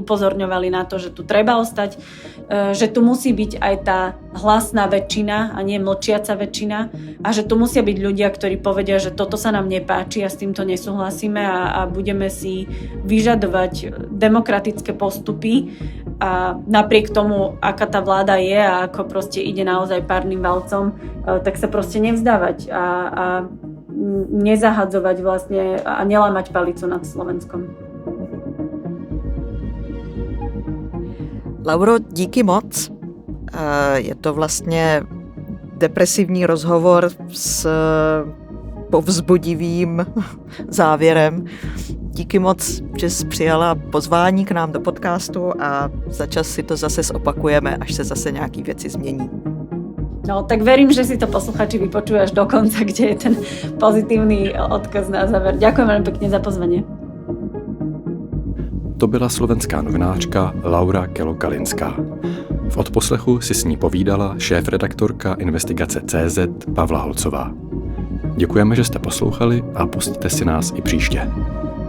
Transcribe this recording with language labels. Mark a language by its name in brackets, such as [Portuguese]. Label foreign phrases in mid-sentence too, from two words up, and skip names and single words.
[Slovak] upozorňovali na to, že tu treba ostať, že tu musí byť aj tá hlasná väčšina a nie mlčiaca väčšina a že tu musia byť ľudia, ktorí povedia, že toto sa nám nepáči a s týmto nesúhlasíme a budeme si vyžadovať demokratické postupy a napriek tomu, aká tá vláda je a ako proste ide naozaj párnym valcom, tak sa proste nevzdávať a nezahadzovať vlastne a nelámať palicu nad Slovenskom. [Czech] Lauro, díky moc. Je to vlastně depresivní rozhovor s povzbudivým závěrem. Díky moc, že jsi přijala pozvání k nám do podcastu a za čas si to zase zopakujeme, až se zase nějaký věci změní. [Slovak] No, tak verím, že si to posluchači vypočujú až do konca, kde je ten pozitívny odkaz na záver. Ďakujem veľmi pekne za pozvanie. [Czech] To byla slovenská novinářka Laura Kelo-Kalinská. V odposlechu si s ní povídala šéfredaktorka Investigace.cz Pavla Holcová. Děkujeme, že jste poslouchali a pusťte si nás i příště.